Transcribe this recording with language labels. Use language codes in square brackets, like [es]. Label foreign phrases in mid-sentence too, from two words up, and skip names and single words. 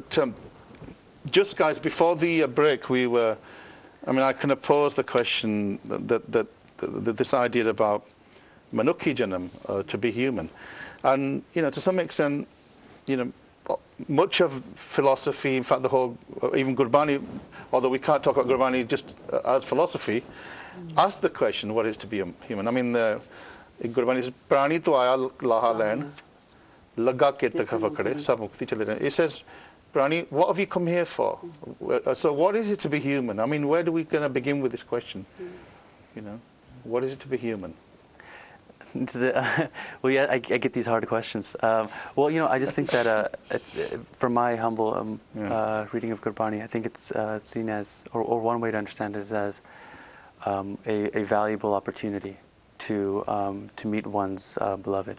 [en] But just guys, before the break, I kind of posed the question that this idea about [pa] ਮਨੁੱਖੀ ਜਨਮ, [en] to be human. And, to some extent, much of philosophy, in fact, the whole, even Gurbani, although we can't talk about Gurbani just as philosophy, ask the question, what is to be a human? I mean, in Gurbani says, [pa] ਪ੍ਰਾਣੀ ਤੂ ਆਇਆ ਲਾਹਾ ਲੈਣ, ਲਗਾ ਕੇ ਤਖਾ ਪਕੜੇ, ਸਭ ਮੁਕਤੀ ਚਲੇ ਰਹੇ. [en] It says, Prani, what have you come here for? So what is it to be human? I mean, where do we going to begin with this question? What is it to be human? Well, yeah, I get these hard questions. Well, I just think that from my humble reading of Gurbani, I think it's seen as, or one way to understand it is as a valuable opportunity to meet one's beloved.